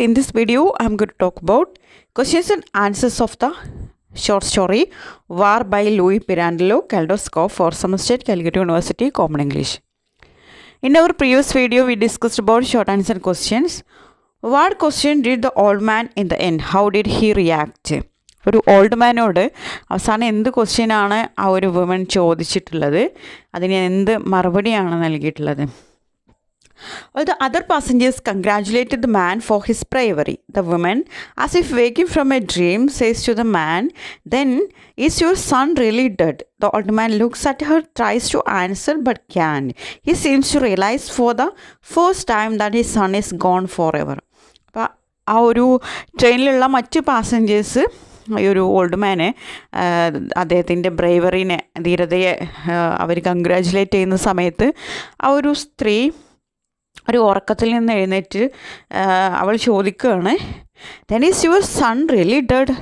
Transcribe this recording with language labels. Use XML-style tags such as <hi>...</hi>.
<en>In this video, I am going to talk about questions and answers of the short story War by Louis Pirandello, Kaleidoscope for Somerset, Calcutta University, Common English. In our previous video, we discussed about short answer questions. What question did the old man in the end? How did he react?</en> <ml>ഒരു old മാനോട് അവസാനം എന്ത് ക്വസ്റ്റ്യനാണ് ആ ഒരു woman ചോദിച്ചിട്ടുള്ളത്, അതിന് എന്ത് മറുപടിയാണ് നൽകിയിട്ടുള്ളത്?</ml> <en>All the other passengers congratulated the man for his bravery. The woman, as if waking from a dream, says to the man, "Then, is your son really dead?" The old man looks at her, tries to answer, but can't. He seems to realize for the first time that his son is gone forever.</en> <ml>അപ്പോൾ ആ ഒരു ട്രെയിനിലുള്ള മറ്റ് passengers ഈ ഒരു old മാനെ അദ്ദേഹത്തിൻ്റെ ബ്രേവറിനെ, ധീരതയെ അവർ congratulate ചെയ്യുന്ന സമയത്ത് ആ ഒരു സ്ത്രീ ഒരു ഉറക്കത്തിൽ നിന്ന് എഴുന്നേറ്റ് അവൾ ചോദിക്കുകയാണ്,</ml> <en>"Then is your son really dead?"</en>